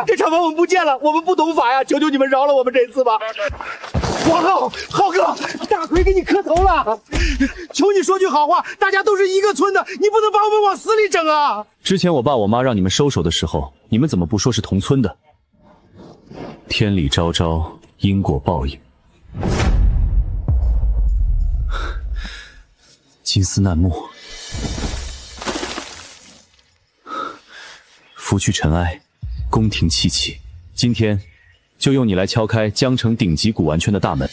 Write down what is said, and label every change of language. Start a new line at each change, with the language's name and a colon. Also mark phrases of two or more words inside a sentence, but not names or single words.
Chinese: 這廠房我們不建了，我們不懂法呀，求求你們饒了我們這次吧！王浩哥，大奎給你磕頭了，求你說句好話，大家都是一個村的，你不能把我們往死裡整啊！之前我爸我媽讓你們收手的時候，你們怎麼不說是同村的？天理昭昭，因果報應。金絲楠木，拂去塵埃，宮廷氣氣。今天就用你來敲開江城頂級古玩圈的大門。